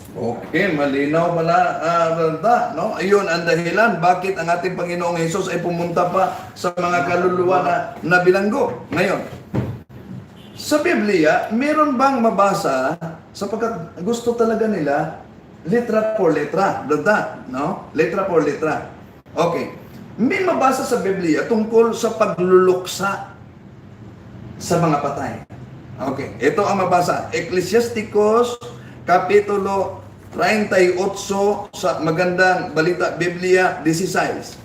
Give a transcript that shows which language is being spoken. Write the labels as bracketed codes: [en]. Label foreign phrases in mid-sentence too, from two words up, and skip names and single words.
[tl] Okay, malinaw pala, Brada, no? Ayun ang dahilan bakit ang ating Panginoong Hesus ay pumunta pa sa mga kaluluwa na bilanggo. Ngayon, sa Biblia, meron bang mabasa, sapagkat gusto talaga nila, [es] letra por letra, [tl] Brada, no? [es] Letra por letra. [tl] Okay. May mabasa sa Biblia tungkol sa pagluluksa sa mga patay. Okay, ito ang mabasa. Ecclesiasticus, Kapitulo 38 sa Magandang Balita Biblia 16.